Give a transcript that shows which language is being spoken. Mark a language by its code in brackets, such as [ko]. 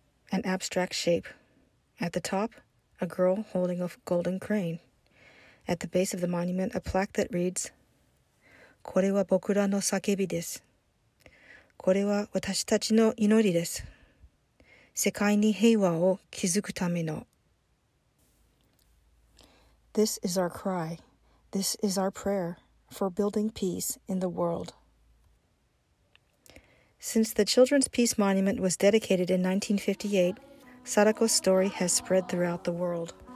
[en] An abstract shape. At the top, a girl holding a golden crane. At the base of the monument, a plaque that reads, "これは僕らの叫びです。 [ja] これは私たちの祈りです。世界に平和を築くための." [en] This is our cry. This is our prayer for building peace in the world. Since the Children's Peace Monument was dedicated in 1958, Sadako's story has spread throughout the world.